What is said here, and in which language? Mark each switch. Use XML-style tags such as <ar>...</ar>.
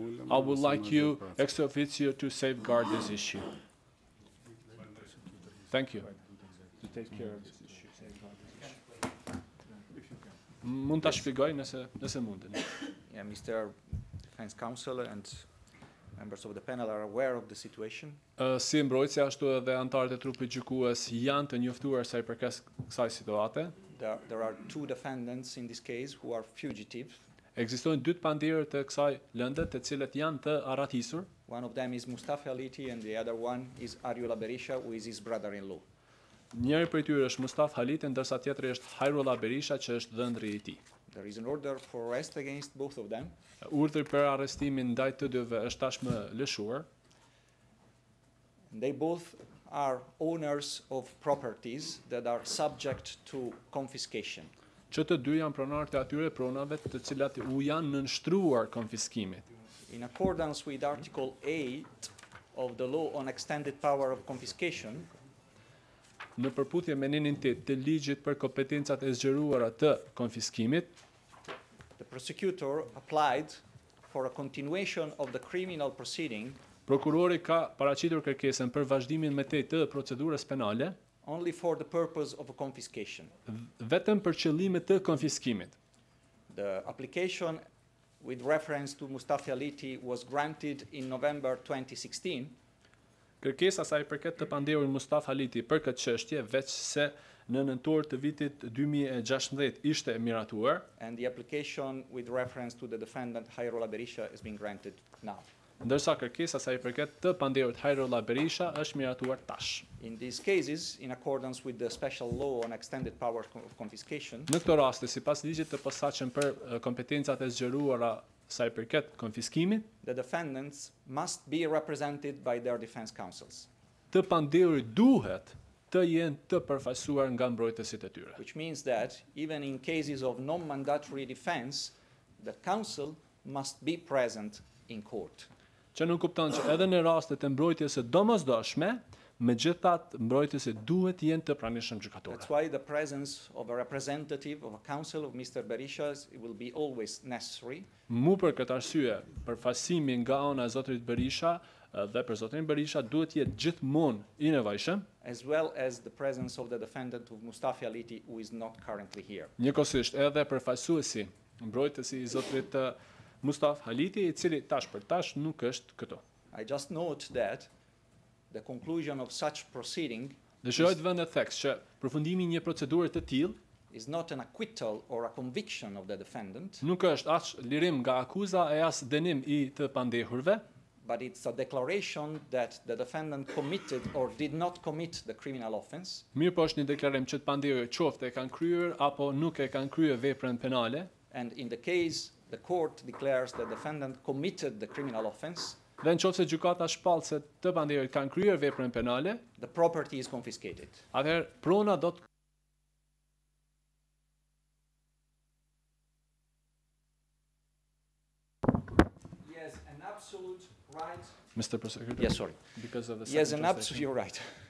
<en>I would like you, ex officio, to safeguard this issue. Thank you. To take care of this issue, safeguard this issue.</en> <sq>Mund ta shpjegoj nëse mundeni.</sq> <en>Yeah, Mr. Defense Counsel and members of the panel are aware of the situation.</en> <sq>Si mbrojtësi ashtu edhe antarët e trupit gjykues janë të njoftuar sa i përket kësaj situate.</sq> <en>There are two defendants in this case who are fugitives.</en> <sq>Ekzistojnë dy pandjerë të kësaj lënde, të cilët janë të arratisur.</sq> <en>One of them is Mustafa Haliti and the other one is Ariola Berisha, who is his brother-in-law.</en> <sq>Njëri prej tyre është Mustafa Haliti, ndërsa tjetri është Hajrullah Berisha, që është dhëndri i tij.</sq> <en>There is an order for arrest against both of them.</en> <sq>Urdhri për arrestimin ndaj të dyve është tashmë lëshuar.</sq> <en>They both are owners of properties that are subject to confiscation.</en> <sq>Që të dy janë pronarë të atyre pronave të cilat u janë nënshtruar konfiskimit.</sq> <en>In accordance with Article 8 of the Law on Extended Power of Confiscation,</en> <sq>në përputhje me ninin 8 të ligjit për kompetencat e zgjeruara të konfiskimit,</sq> <en>the prosecutor applied for a continuation of the criminal proceeding.</en> <sq>Prokurori ka paraqitur kërkesën për vazhdimin me tej të procedurës penale,</sq> <en>only for the purpose of a confiscation.</en> <sq>Vetëm për qëllime të konfiskimit.</sq> <en>The application with reference to Mustafa Haliti was granted in November 2016.</en> <sq>Kërkesa sa i përket të pandehurit Mustafa Haliti për këtë çështje veç se në nëntor të vitit 2016 ishte miratuar.</sq> <en>And the application with reference to the defendant Hajrullah Berisha is being granted now.</en> <sq>Ndërsa kërkesa sa i përket të pandehurit Hajrullah Berisha është miratuar tash.</sq> <en>In these cases, in accordance with the special law on extended power of confiscation,</en> <sq>në këtë rast, sipas ligjit të posaçëm për kompetencat e zgjeruara sa i përket konfiskimit,</sq> <en>the defendants must be represented by their defense counsels.</en> <sq>Të pandehurit duhet të jenë të përfaqësuar nga mbrojtësit e tyre.</sq> <en>Which means that even in cases of non-mandatory defense, the counsel must be present in court.</en> <sq>Që nuk kupton që edhe në rastet e mbrojtjes së domosdoshme, megjithatë mbrojtësit duhet të jenë të pranishëm gjykatore.</sq> <en>That's why the presence of a representative of a counsel of Mr. Berisha will be always necessary.</en> <sq>Mu për këtë arsye, përfaqësimi nga ana e zotërit Berisha dhe për zotërin Berisha duhet të jetë gjithmonë i nevojshëm,</sq> <en>as well as the presence of the defendant of Mustafa Haliti, who is not currently here.</en> <sq>Njëkohësisht edhe përfaqësuesi, mbrojtësi i zotërit Mustafa Haliti, i cili tash për tash nuk është këtu.</sq> <en>I just note that the conclusion of such proceeding</en> <sq>Dëshiroj të vënë theks që përfundimi i një procedure të tillë</sq> <en>is not an acquittal or a conviction of the defendant,</en> <sq>nuk është as lirim nga akuza e as dënim i të pandehurve,</sq> <en>but it's a declaration that the defendant committed or did not commit the criminal offense.</en> <sq>Mirë po është një deklarim që të pandehur qoftë e kanë kryer apo nuk e kanë kryer veprën penale.</sq> <en>And in the case the court declares the defendant committed the criminal offense,</en> <sq>dhe nëse gjykata shpall se të pandehurit kanë kryer veprën penale,</sq> <en>the property is confiscated.</en> <sq>Atëherë prona do të</sq> <en>Yes, an absolute right. Mr. Prosecutor. Yes, sorry. Because of the Yes, an absolute. You're right.</en>